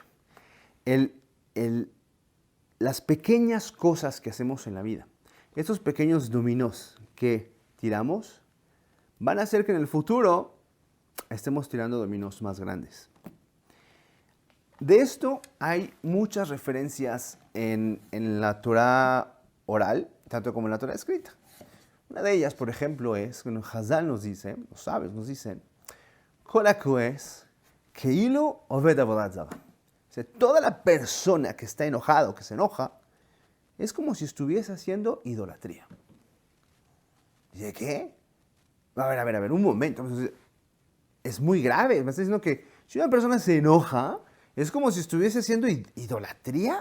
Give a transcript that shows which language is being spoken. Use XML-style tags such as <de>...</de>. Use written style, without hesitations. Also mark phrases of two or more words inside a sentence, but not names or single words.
<es>El, el, las pequeñas cosas que hacemos en la vida, estos pequeños dominós que tiramos, van a hacer que en el futuro estemos tirando dominós más grandes. De esto hay muchas referencias en la Torah oral, tanto como en la Torah escrita. Una de ellas, por ejemplo, es cuando Hazal nos dice, los sabios nos dicen,</es> <he>Kol hakoes ke'ilu oved avodat zarah.</he> <es>O sea, toda la persona que está enojado, que se enoja, es como si estuviese haciendo idolatría. Dice, ¿qué? A ver, un momento. Es muy grave. Me está diciendo que si una persona se enoja, es como si estuviese haciendo idolatría.</es>